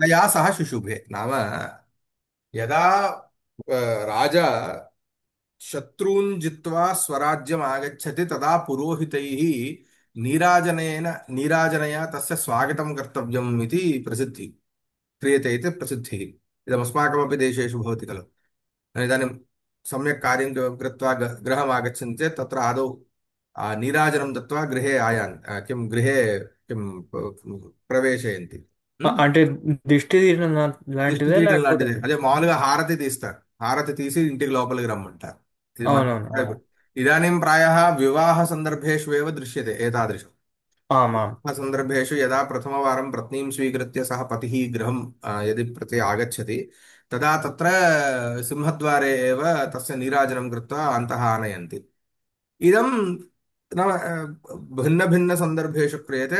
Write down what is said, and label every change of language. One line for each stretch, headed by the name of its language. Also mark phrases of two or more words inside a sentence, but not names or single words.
Sanskrit: तया सह शुशुभे, नाम यदा राजा शत्रून् जित्वा स्वराज्यम् आगच्छति तदा पुरोहितैः नीराजनया तस्य स्वागतं कर्तव्यम् इति प्रसिद्धिः, क्रियते इति प्रसिद्धिः। इदमस्माकमपि देशेषु भवति खलु। इदानीं सम्यक् कार्यं कृत्वा गृहम् आगच्छन्ति चेत् तत्र आदौ नीराजनं दत्वा गृहे किं गृहे किं प्रवेशयन्ति।
Telugu: అంటే దిష్టి తీయడం దిష్టి లాంటిదే తీయటం లేకపోతే? లాంటిదే, అదే మామూలుగా హారతి తీస్తారు, హారతి తీసి ఇంటికి లోపలికి రమ్మంటారు। ఇది మన అవునవును. ఆ.
Sanskrit: ఇదాनीं प्रायः विवाह सन्दर्भेषु एव दृश्यते एतादृशम्। आम् आम्। सन्दर्भेषु यदा प्रथमवारं पत्नीं स्वीकृत्य सः पतिः गृहं यदि प्रति आगच्छति, तदा तत्र सिंहद्वारे एव तस्य नीराजनं कृत्वा अन्तः आनयन्ति। इदं नाम भिन्नभिन्नसन्दर्भेषु क्रियते।